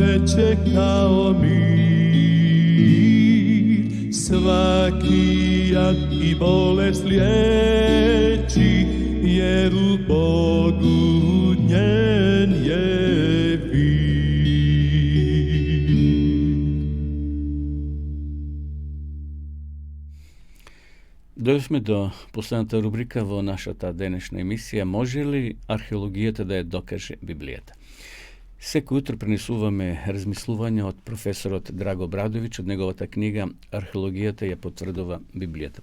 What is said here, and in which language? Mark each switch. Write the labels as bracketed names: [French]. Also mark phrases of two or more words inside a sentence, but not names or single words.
[Croatian] čekao mir, svaki jad i bolest liječi, jer u Bogu njen je vir. [Macedonian] Дойшме до последната рубрика во нашата денешна емисија. Може ли археологијата да ја докаже Библијата? Секој утро пренесуваме размислување од професорот Драго Брадовиќ од неговата книга Археологијата ја потврдува Библијата.